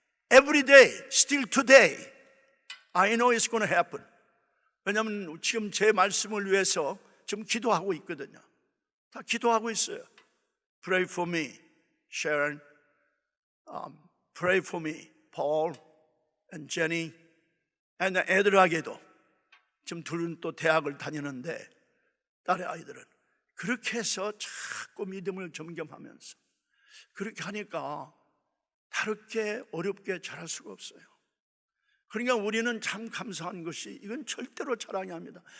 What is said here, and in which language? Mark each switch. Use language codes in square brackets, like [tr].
[en] Every day, still today, I know it's going to happen. [ko] 왜냐하면 지금 제 말씀을 위해서 지금 기도하고 있거든요. 다 기도하고 있어요. [en] Pray for me, [ko] Sharon. [en] Pray for me, Paul and Jenny. [ko] and 애들에게도, 지금 둘은 또 대학을 다니는데 딸의 아이들은 그렇게 해서 자꾸 믿음을 점검하면서 그렇게 하니까 다르게 어렵게 자랄 수가 없어요. 그러니까 우리는 참 감사한 것이, 이건 절대로 자랑이 아닙니다.